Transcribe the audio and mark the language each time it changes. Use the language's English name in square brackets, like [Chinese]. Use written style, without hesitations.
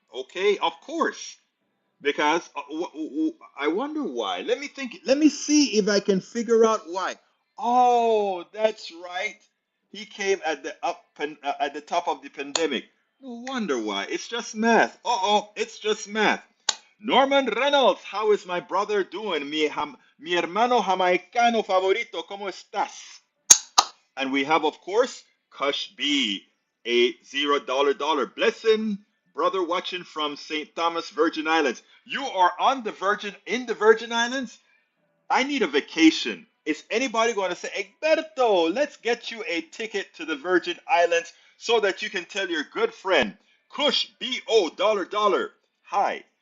[English] Okay, of course. Because I wonder why. Let me think. Let me see if I can figure out why. Oh, that's right. He came at at the top of the pandemic. No wonder why. It's just math. It's just math. Norman Reynolds, how is my brother doing? [Spanish] Mi hermano jamaicano favorito, ¿cómo estás? [English] And we have, of course, Kush B, a $0 blessing brother watching from St. Thomas, Virgin Islands. You are in the Virgin Islands? I need a vacation. Is anybody going to say, Egberto, let's get you a ticket to the Virgin Islands so that you can tell your good friend, Kush B-O, $. Hi.